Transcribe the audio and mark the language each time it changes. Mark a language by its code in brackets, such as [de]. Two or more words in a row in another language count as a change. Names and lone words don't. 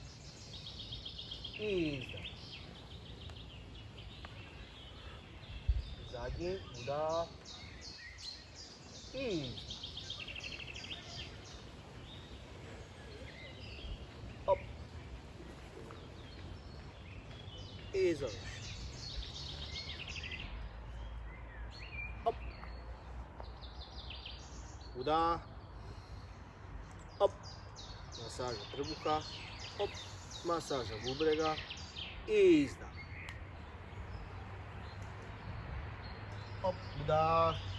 [hr] I izdah. Zadnji. Udah. I izdah. Hop. I završi. Hop. Udah. Hop. Masaža trbuha. Hop. Masaža bubrega. I izdah. Hop. Udah.